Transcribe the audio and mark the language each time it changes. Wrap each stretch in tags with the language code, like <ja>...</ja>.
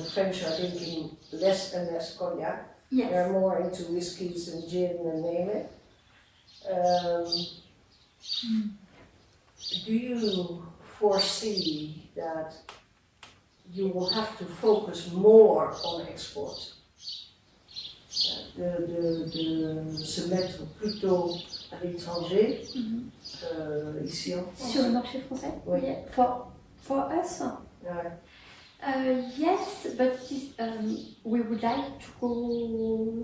<en>The French are drinking less and less cognac. Yes. They're more into whiskies and gin and name it. Do you foresee that you will have to focus more on export?</en> <fr>Se mettre plutôt à l'étranger, ici en France. Sur le marché français? Oui.</fr> <en>Yeah. For us? Yeah, Yes, but it is, we would like to go</en>